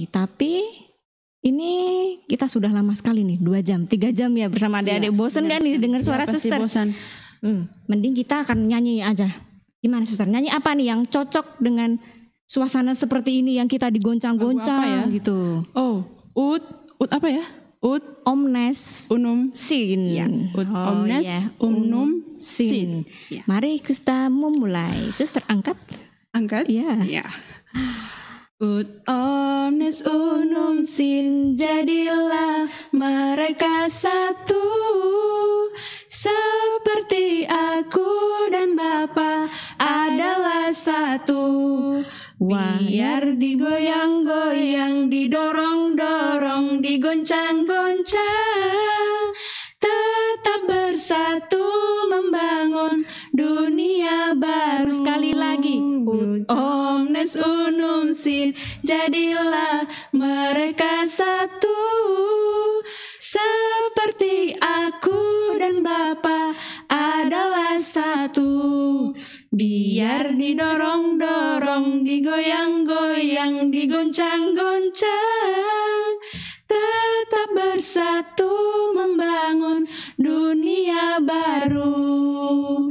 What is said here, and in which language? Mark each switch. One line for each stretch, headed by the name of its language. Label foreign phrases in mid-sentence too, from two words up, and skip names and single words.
Indonesian: Tapi ini kita sudah lama sekali nih, 2 jam, 3 jam ya bersama adik-adik. Bosan kan nih dengar suara Suster? Bosan. Mending kita akan nyanyi aja. Gimana Suster? Nyanyi apa nih yang cocok dengan suasana seperti ini yang kita digoncang-goncang gitu? Oh, ut apa ya? Ut omnes unum sin.
Latin: Ya, ut omnes unum sin.
Indonesian: Ya. Mari kita memulai. Suster angkat. Ya.
Latin: Ut omnes unum sin,
Indonesian: jadilah mereka satu, seperti aku dan Bapa adalah satu. Biar digoyang-goyang, didorong-dorong, digoncang-goncang, tetap bersatu membangun dunia baru. Sekali lagi.
Latin: Ut omnes unum sin,
Indonesian: jadilah mereka satu, seperti aku dan Bapa adalah satu. Biar didorong-dorong, digoyang-goyang, digoncang-goncang, tetap bersatu membangun dunia baru.